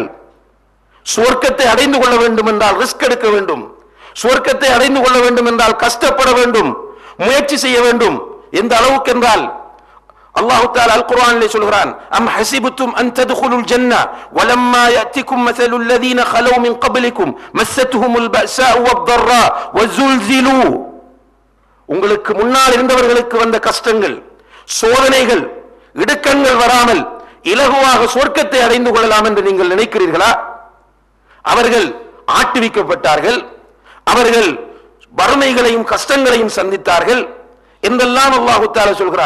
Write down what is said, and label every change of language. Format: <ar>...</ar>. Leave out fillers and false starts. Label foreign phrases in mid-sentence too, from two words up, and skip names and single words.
<ta>சுவர்க்கத்தை அடைந்து கொள்ள வேண்டும் என்றால் ரிஸ்க் எடுக்க வேண்டும். சுவர்க்கத்தை அடைந்து கொள்ள வேண்டும் என்றால் கஷ்டப்பட வேண்டும், முயற்சி செய்ய வேண்டும். எந்த அளவுக்கு என்றால் அல்லாஹ் தஆலா அல் குர்ஆனிலே சொல்கிறான்,</ta> <ar>أم حسبتم أن تدخلوا الجنة ولما يأتكم مثل الذين خلو من قبلكم مستهم البأساء والضراء وزلزلوا.</ar> <ta>உங்களுக்கு முன்னால் இருந்தவர்களுக்கு வந்த கஷ்டங்கள், சோதனைகள், இடுக்கண்கள் வராமல் இலகுவாக சொர்க்கத்தை அடைந்து கொள்ளலாம் என்று நீங்கள் நினைக்கிறீர்களா? அவர்கள் ஆட்டுவிக்கப்பட்டார்கள், அவர்கள் வறுமைகளையும் கஷ்டங்களையும் சந்தித்தார்கள் என்றெல்லாம் அல்லாஹ் தஆலா சொல்கிறான்.</ta>